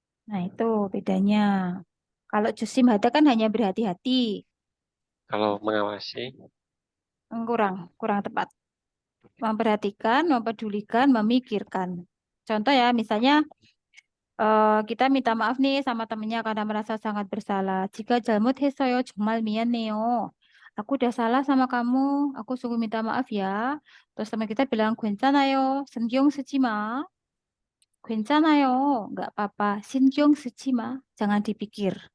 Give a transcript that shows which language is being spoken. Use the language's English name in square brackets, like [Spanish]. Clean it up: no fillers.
[Indonesian] Nah, itu bedanya. Kalau Josim Hada kan hanya berhati-hati. Kalau mengawasi, Kurang tepat. Memperhatikan, mempedulikan, memikirkan. Contoh ya, misalnya kita minta maaf nih sama temennya karena merasa sangat bersalah. Jika [Korean] 잘못했어요, 정말 미안해요. [Indonesian] Aku udah salah sama kamu, aku sungguh minta maaf ya. Terus teman kita bilang, [Korean] 괜찮아요, 신경 쓰지 마. 괜찮아요, [Indonesian] nggak apa-apa. [Korean] 신경 쓰지 마, [Indonesian] jangan dipikir.